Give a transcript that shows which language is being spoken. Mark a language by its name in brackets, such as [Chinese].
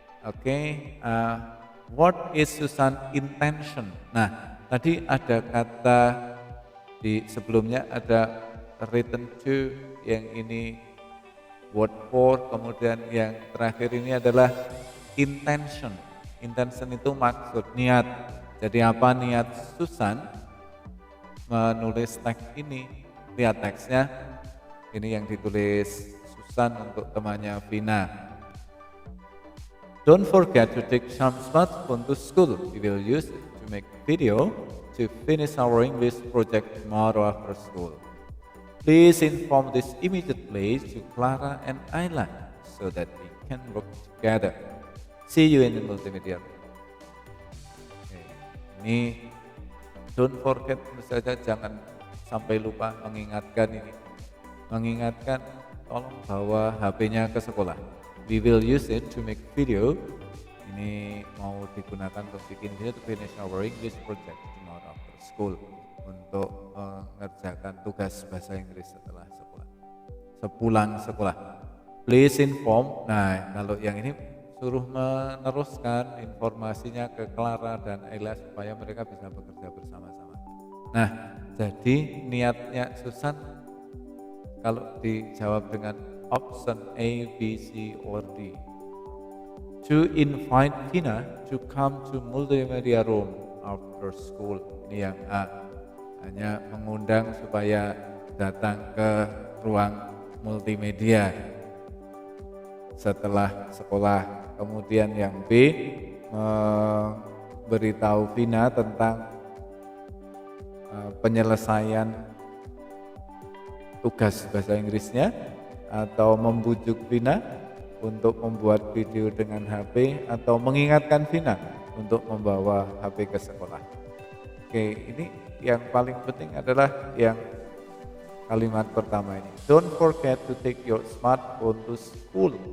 [English] Oke, what is Susan intention? [Indonesian] Nah, tadi ada kata di sebelumnya ada written to, yang ini word for, kemudian yang terakhir ini adalah intention. Intention itu maksud, niat. Jadi apa niat Susan menulis teks ini? Lihat teksnya, ini yang ditulis Susan untuk temannya Vina. [English] Don't forget to take some smartphone to school. We will use it to make video to finish our English project tomorrow after school. Please inform this immediately to Clara and Ayla so that we can work together. See you in the multimedia. [Indonesian] Oke, ini don't forget, saja jangan sampai lupa mengingatkan ini. Mengingatkan, tolong bawa HP-nya ke sekolah. [English] We will use it to make video. [Indonesian] Ini mau digunakan untuk bikin video [English] to finish our English project tomorrow after school. [Indonesian] Untuk mengerjakan tugas bahasa Inggris setelah sekolah, sepulang sekolah. [English] Please inform. [Indonesian] Nah, kalau yang ini suruh meneruskan informasinya ke Clara dan Ella supaya mereka bisa bekerja bersama-sama. Nah, jadi niatnya Susan kalau dijawab dengan option A, B, C, or D. [English] To invite Vina to come to multimedia room after school. [Indonesian] Ini yang A. Hanya mengundang supaya datang ke ruang multimedia setelah sekolah. Kemudian yang B, memberitahu Vina tentang penyelesaian tugas bahasa Inggrisnya, atau membujuk Vina untuk membuat video dengan HP, atau mengingatkan Vina untuk membawa HP ke sekolah. Oke, ini yang paling penting adalah yang kalimat pertama ini. [English] Don't forget to take your smartphone to school.